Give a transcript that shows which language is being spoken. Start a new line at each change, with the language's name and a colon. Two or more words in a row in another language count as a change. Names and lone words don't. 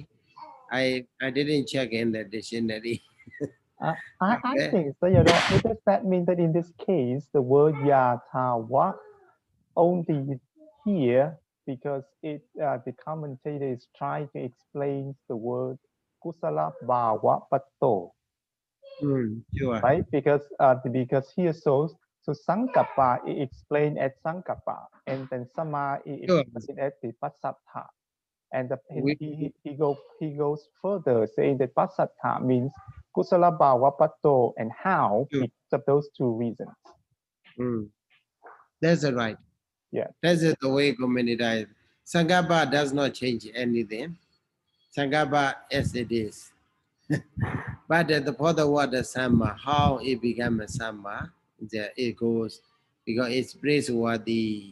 English: I didn't check in the dictionary. I Okay. think so, does that mean that in this case, the word yatawa only here because the commentator is trying to explain the word
Pali: kusala bhava pato,
English: Sure. right? Because here so sankappa is explained as sankappa, and then sama is Sure. explained as the pasattha. And We, he goes further, saying that pasattha means
Pali: kusala bhava pato,
English: and how sure. because of those two reasons. Mm, that's right. Yeah. That's the way community. Sangapa does not change anything. Sangapa as it is. But for the word Sama, how it became a Sama, it goes because it's praiseworthy.